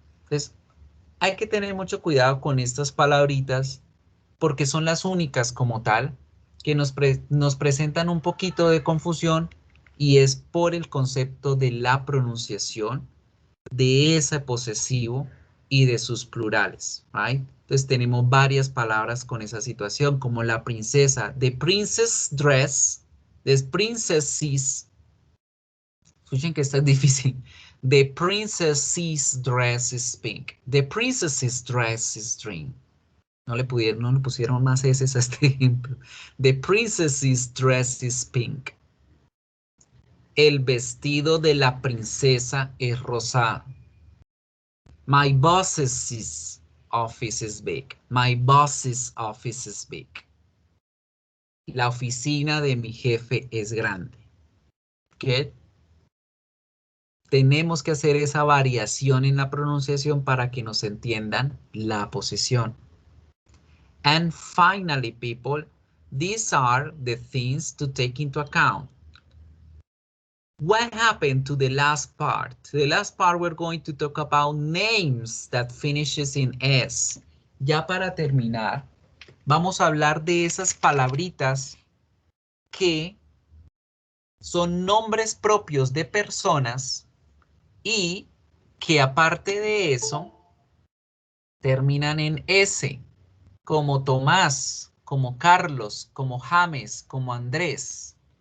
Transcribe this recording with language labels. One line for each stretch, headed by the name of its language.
Spanish: Entonces, hay que tener mucho cuidado con estas palabritas porque son las únicas como tal que nos presentan un poquito de confusión y es por el concepto de la pronunciación de ese posesivo y de sus plurales.
English: Right?
Spanish: Entonces tenemos varias palabras con esa situación como la princesa.
English: The princess dress. The princess's.
Spanish: Escuchen que está difícil.
English: The princess's dress is pink. The princess's dress is green.
Spanish: No le pusieron más S a este ejemplo.
English: The princess's dress is pink.
Spanish: El vestido de la princesa es rosado.
English: My boss's office is big. My boss's office is big.
Spanish: La oficina de mi jefe es grande. ¿Qué? Tenemos que hacer esa variación en la pronunciación para que nos entiendan la posesión.
English: And finally, people, these are the things to take into account. What happened to the last part? The last part we're going to talk about names that finishes in S.
Spanish: Ya para terminar, vamos a hablar de esas palabritas que son nombres propios de personas y que aparte de eso terminan en S, como Tomás, como Carlos, como James, como Andrés.